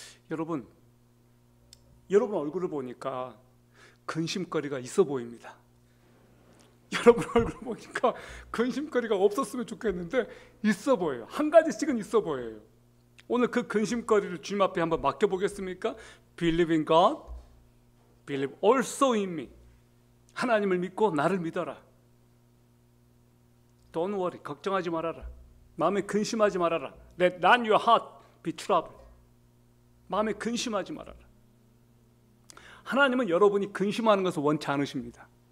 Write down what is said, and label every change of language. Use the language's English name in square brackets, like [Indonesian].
[Korean] 여러분 얼굴을 보니까 근심거리가 있어 보입니다. 여러분 얼굴 보니까 근심거리가 없었으면 좋겠는데 있어 보여요. 한 가지씩은 있어 보여요. 오늘 그 근심거리를 주님 앞에 한번 맡겨보겠습니까? [English] Believe in God, believe also in me. [Korean] 하나님을 믿고 나를 믿어라. [English] Don't worry, [Korean] 걱정하지 말아라. 마음에 근심하지 말아라. [English] Let not your heart be troubled. [Korean] 마음에 근심하지 말아라. 하나님은 여러분이 근심하는 것을 원치 않으십니다.